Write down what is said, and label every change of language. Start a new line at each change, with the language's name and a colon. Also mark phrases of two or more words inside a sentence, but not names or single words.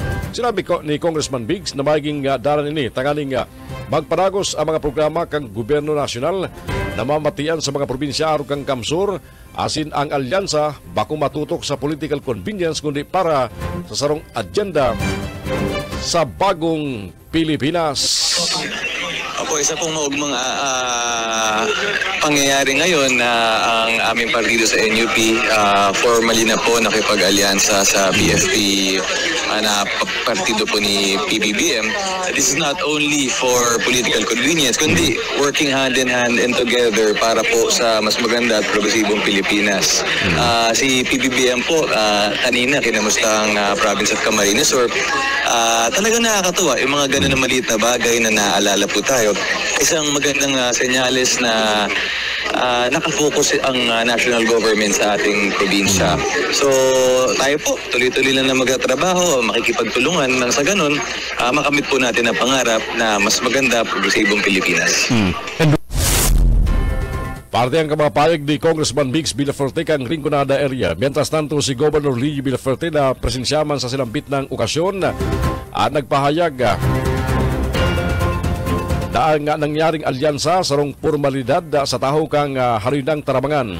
Bikol: Sinabi ni Congressman Mix na magiging dalan ini tanganing magparagos ang mga programa kang gobyerno nasyonal na mamatian sa mga probinsya aron kang Kamsur asin ang alyansa bako matutok sa
English: political convenience
Bikol: kundi para sa sarong agenda sa bagong Pilipinas.
Filipino: Opo, isa pong maugmang pangyayari ngayon na ang aming partido sa NUP formally na po nakipag-alyansa sa BFP na partido po ni PBBM.
English: This is not only for political convenience, kundi working hand in hand and together
Filipino: para po sa mas maganda at progresibong Pilipinas. Si PBBM po, kanina kinamusta ang province of Camarines Sur. Talagang nakakatuwa yung mga ganun na maliit na bagay na naalala po tayo. Isang magandang senyales na nakafocus ang
English: national government
Filipino: sa ating probinsya. So tayo po, tuloy-tuloy lang na magtatrabaho, makikipagtulungan nang sa ganun, makamit po natin ang pangarap na mas maganda, progresibong Pilipinas.
Bikol: Parte ang kamapayag ni Congressman Mix Villafuerte kang Rinconada area. Mientras tanto, si Governor Luigi Villafuerte na presensyaman sa silambit ng okasyon nagpahayag na ang nangyaring alyansa sarong formalidad sa taho kang harinang tarabangan.